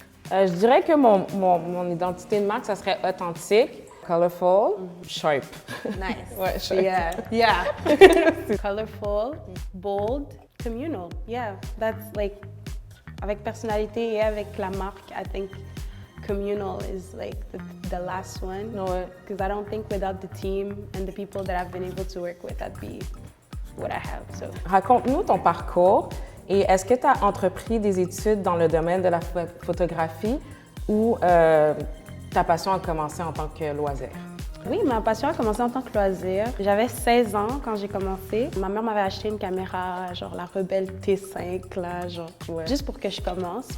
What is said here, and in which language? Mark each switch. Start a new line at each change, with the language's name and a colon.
French: Je dirais que mon identité de marque, ça serait authentique,
English: colorful, sharp. Nice.
French: Ouais, sharp.
English: Yeah. Colorful, bold, communal. Yeah, that's like,
French: avec personnalité et avec la marque,
English: I think communal is like the last one.
French: Ouais.
English: Because I don't think without the team and the people that I've been able to work with, that'd be what I have. So.
French: Raconte-nous ton parcours et est-ce que tu as entrepris des études dans le domaine de la photographie ou ta passion a commencé en tant que loisir? Oui, ma passion a commencé en tant que loisir. J'avais 16 ans quand j'ai commencé. Ma mère m'avait acheté une caméra, genre la Rebelle T5, là, genre, juste pour que je commence.